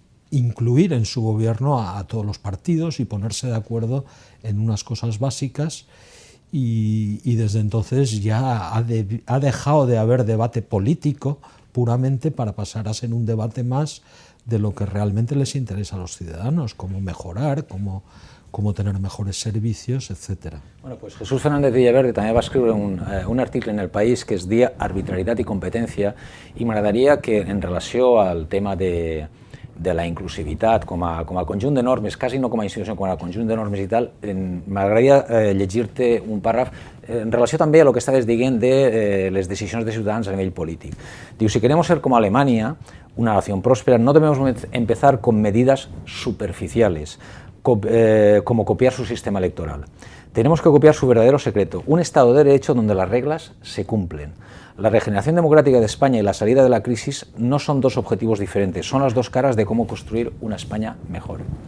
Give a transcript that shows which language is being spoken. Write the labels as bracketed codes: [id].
[es] incluir en su gobierno a todos los partidos y ponerse de acuerdo en unas cosas básicas, y desde entonces ya ha dejado de haber debate político puramente para pasar a ser un debate más de lo que realmente les interesa a los ciudadanos, cómo mejorar, cómo tener mejores servicios, etc. [ca] Bueno, pues Jesús Fernández Villaverde també va escriure un article en El País que es deia Arbitrarietat i competència, i m'agradaria que en relació al tema de la inclusivitat com a conjunt de normes, quasi no com a institució, com a conjunt de normes i tal, m'agradaria llegir-te un pàrraf en relació també a lo que estaves dient de les decisions de ciutadans a nivell polític. Diu, [es] si queremos ser como Alemania, una nación próspera, no debemos empezar con medidas superficiales, como copiar su sistema electoral. Tenemos que copiar su verdadero secreto, un Estado de Derecho donde las reglas se cumplen. La regeneración democrática de España y la salida de la crisis no son dos objetivos diferentes, son las dos caras de cómo construir una España mejor.